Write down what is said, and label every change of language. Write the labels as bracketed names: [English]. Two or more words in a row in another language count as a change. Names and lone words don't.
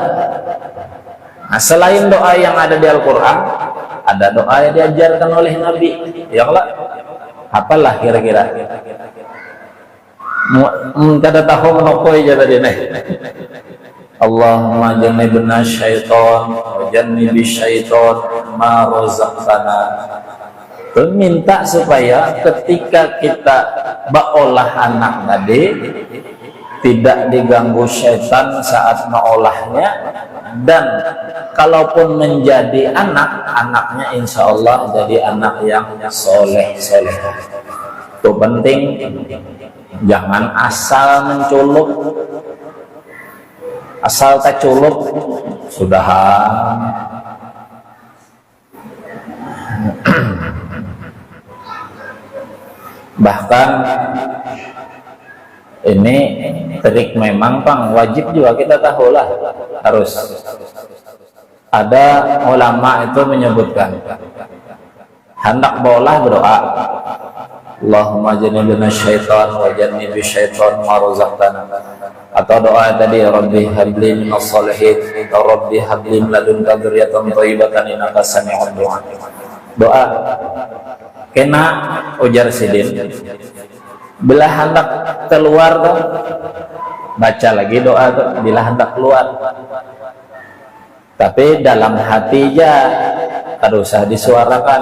[Indonesian] Nah, selain doa yang ada di Al-Quran, ada doa yang diajarkan oleh Nabi. [Banjar] Ya Allah, apalah kira-kira? Kada tahu menokoi aja tadi nih. [Arabic] اللهم جنبنا الشيطان وجنب الشيطان ما رزقتنا. [Indonesian] Minta supaya ketika kita baolah anak tadi tidak diganggu syaitan saat mengolahnya, dan kalaupun menjadi anak, anaknya [Arabic] إن شاء الله [Indonesian] jadi anak yang soleh. [Banjar] Itu penting, jangan asal menculuk, asal keculuk sudahan. Bahkan ini trik memang Pang, wajib juga kita tahu lah, [Indonesian] harus ada ulama itu menyebutkan hendak bolah berdoa, [Arabic] اللهم جنبنا الشيطان وجنب الشيطان ما رزقتنا, [Indonesian] atau doa tadi [Arabic] رب هب لي من الصالحين [Indonesian] atau [Arabic] رب هب لي من لدنك ذرية طيبة إنك سميع الدعاء. [Banjar] Doa kena ujar sidin bila hendak keluar tuh baca lagi doa tuh bila hendak keluar, tapi dalam hati aja, kada usah disuarakan.